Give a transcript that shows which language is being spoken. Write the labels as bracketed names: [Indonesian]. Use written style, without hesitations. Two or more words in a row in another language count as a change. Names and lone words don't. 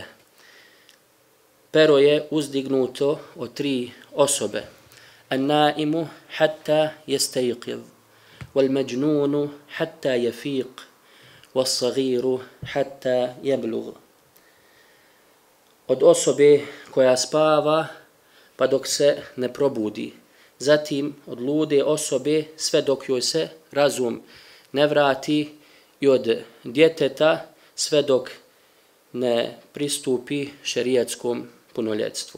[Bosnian] Pero je uzdignuto od tri osobe: [Arabic] النائم حتى يستيقظ والمجنون حتى يفيق والصغير حتى يبلغ. [Bosnian] Od osobe koja spava pa dok se ne probudi. Zatim od lude osobe sve dok joj se razum ne vrati i od djeteta sve dok ne pristupi šerijetskom punoljetstvu.